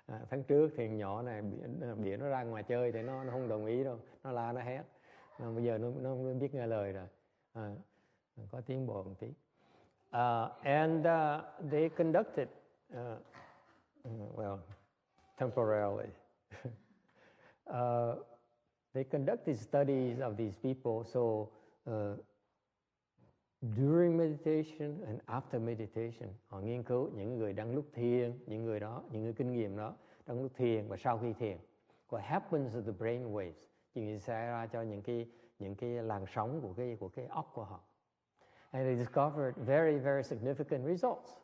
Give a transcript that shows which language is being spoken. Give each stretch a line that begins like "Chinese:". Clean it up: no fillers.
Vietnamese: Tháng trước thì nhỏ này biểu nó ra ngoài chơi thì nó không đồng ý đâu, nó la nó hét. Bây giờ nó biết nghe lời rồi, có tiến bộ một tí.
English: And they conducted, well, temporarily. They conducted studies of these people. So during meditation and after meditation,
Vietnamese: họ nghiên cứu những người đang lúc thiền, những người kinh nghiệm đó đang lúc thiền và sau khi thiền.
English: What happens to the brain waves?
Vietnamese: Chuyện gì xảy ra cho những cái làn sóng của cái óc của họ.
English: And they discovered very, very significant results.